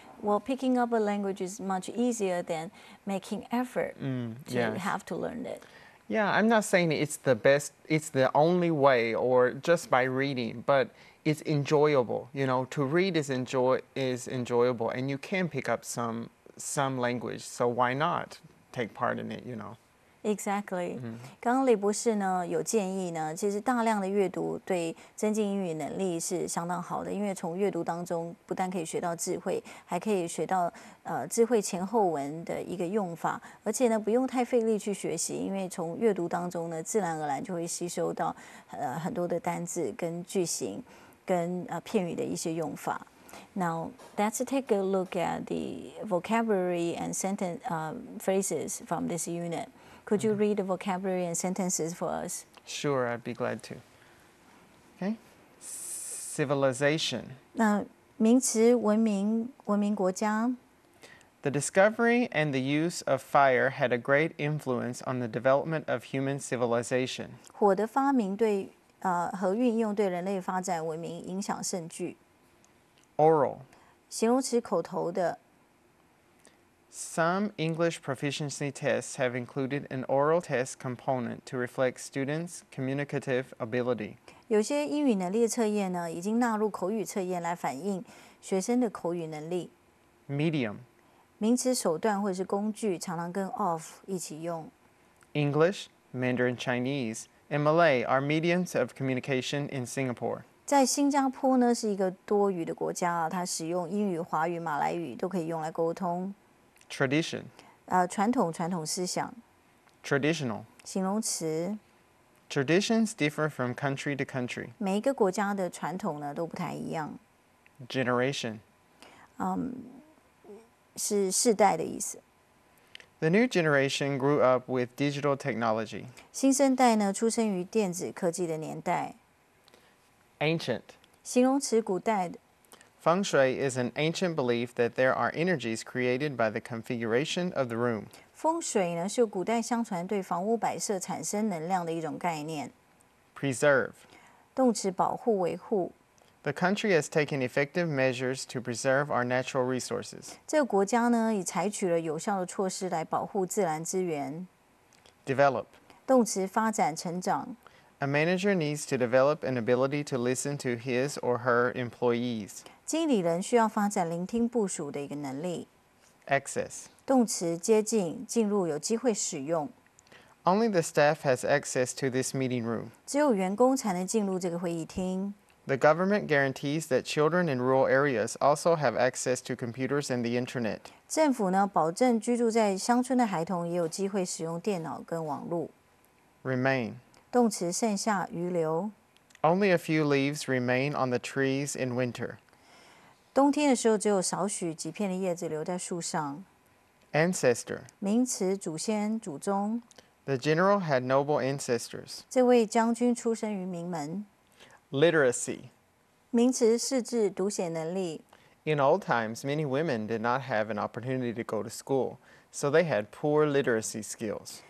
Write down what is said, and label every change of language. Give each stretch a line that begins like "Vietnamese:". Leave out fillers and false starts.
English: Well, picking up a language is much easier than making effort to have to learn it. Yeah, I'm not saying it's the best, it's the only way or just by reading, but it's enjoyable. You know, to read is enjoyable, and you can pick up some language, so why not take part in it, you know? Exactly.
Chinese: 刚刚雷博士呢有建议呢，其实大量的阅读对增进英语能力是相当好的，因为从阅读当中不但可以学到智慧，还可以学到智慧前后文的一个用法，而且呢不用太费力去学习，因为从阅读当中呢自然而然就会吸收到很多的单字跟句型跟片语的一些用法。
English: Now, let's take a look at the vocabulary and sentence phrases from this unit. Could you read the vocabulary and sentences for us? Sure, I'd be glad to. Okay. Civilization.
Chinese: 那名词文明国家。
English: The discovery and the use of fire had a great influence on the development of human civilization.
Chinese: 火的发明对和运用对人类发展文明影响甚巨。
English: Oral.
Chinese: 形容词口头的。
English: Some English proficiency tests have included an oral test component to reflect students' communicative ability.
Chinese: 有些英语能力的测验呢，已经纳入口语测验来反映学生的口语能力。
English: Medium.
Chinese: 名词手段或者是工具，常常跟 of 一起用。
English: English, Mandarin Chinese, and Malay are mediums of communication in Singapore.
Chinese: 在新加坡呢，是一个多语的国家啊，它使用英语、华语、马来语都可以用来沟通。
English: Tradition.
Chinese: 传统思想。
English: Traditional.
Chinese: 形容词。
English: Traditions differ from country to country.
Chinese: 每一个国家的传统呢都不太一样。
English: Generation.
Chinese: 是世代的意思。
English: The new generation grew up with digital technology.
Chinese: 新生代呢出生于电子科技的年代。
English: Ancient.
Chinese: 形容词古代的。
English: Feng Shui is an ancient belief that there are energies created by the configuration of the room.
Chinese: 风水呢是古代相传对房屋摆设产生能量的一种概念。
English: Preserve.
Chinese: 动词保护维护。
English: The country has taken effective measures to preserve our natural resources.
Chinese: 这个国家呢已采取了有效的措施来保护自然资源。
English: Develop.
Chinese: 动词发展成长。
English: A manager needs to develop an ability to listen to his or her employees.
Chinese: 经理人需要发展聆听部属的一个能力。
English: Access.
Chinese: 动词接近、进入、有机会使用。
English: Only the staff has access to this meeting room.
Chinese: 只有员工才能进入这个会议厅。
English: The government guarantees that children in rural areas also have access to computers and the internet.
Chinese: 政府呢保证居住在乡村的孩童也有机会使用电脑跟网络。
English: Remain.
Chinese: 动词剩下、余留。
English: Only a few leaves remain on the trees in winter.
Chinese: 冬天的时候，只有少许几片的叶子留在树上。
English: Ancestor.
Chinese: 名词祖先、祖宗。
English: The general had noble ancestors.
Chinese: 这位将军出生于名门。
English: Literacy.
Chinese: 名词识字、读写能力。
English: In old times, many women did not have an opportunity to go to school, so they had poor literacy skills.